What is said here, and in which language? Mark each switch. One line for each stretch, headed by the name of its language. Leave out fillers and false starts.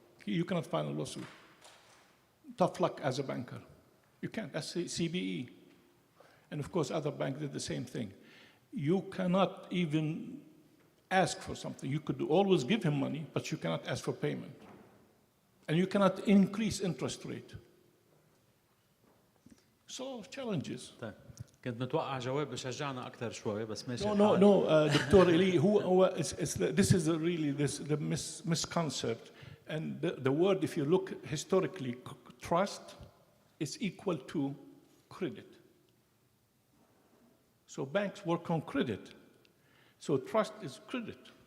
English: You cannot file a lawsuit. Tough luck as a banker. You can't. That's CBE. And of course, other banks did the same thing. You cannot even ask for something. You could always give him money, but you cannot ask for payment. And you cannot increase interest rate. So challenges.
Arabic: طيب كنت متوقع جواب بشجعنا أكثر شوي بس ماشي
English: No,
Arabic: الحال.
English: Dr. Eli, this is really the misconcept. And the word, if you look historically, trust is equal to credit. So banks work on credit. So trust is credit.